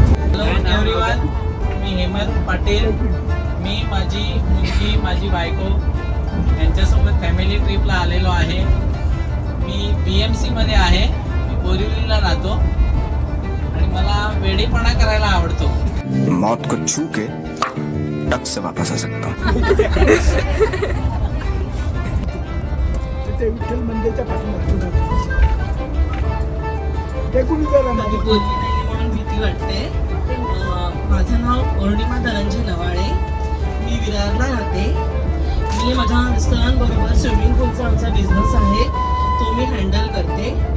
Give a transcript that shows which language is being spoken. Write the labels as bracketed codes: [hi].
[mr] Hello everyone, मी हेमंत पाटील. मी माझी मुलगी, माझी बायको यांच्यासोबत फॅमिली ट्रिपला आलेलो आहे. मी BMC मध्ये आहे. मी बोरिवलीला राहतो आणि मला वेडेपणा करायला आवडतो. [hi] मौत को छू के टक से वापस आ सकता हूँ. [mr] विठ्ठल मंदिरच्या पाठीमागे ते कुणी गेलं माझी पोरगी नाही म्हणून वाटते. माझं नाव पौर्णिमा धनंजय नवाळे. मी विरारला राहते. मी माझ्या मिस्टरांबरोबर स्विमिंग पूलचा आमचा बिझनेस आहे, तो मी हँडल करते.